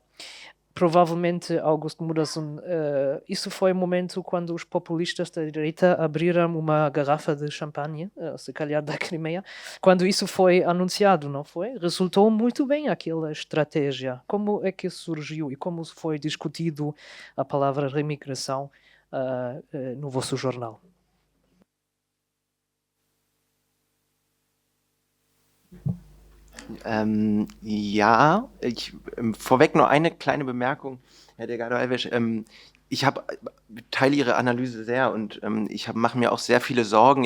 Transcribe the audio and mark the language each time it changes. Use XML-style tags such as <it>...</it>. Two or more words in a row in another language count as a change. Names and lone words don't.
<pt>Provavelmente August Mudason, isso foi o momento quando os populistas da direita abriram uma garrafa de champanhe, se calhar da Crimeia, quando isso foi anunciado, não foi? Resultou muito bem aquela estratégia. Como é que surgiu e como foi discutido a palavra remigração no vosso jornal?</pt> <de>Ja, vorweg nur eine kleine Bemerkung, Herr Delgado-Alves. Ich teile Ihre Analyse sehr und ich mache mir auch sehr viele Sorgen.</de>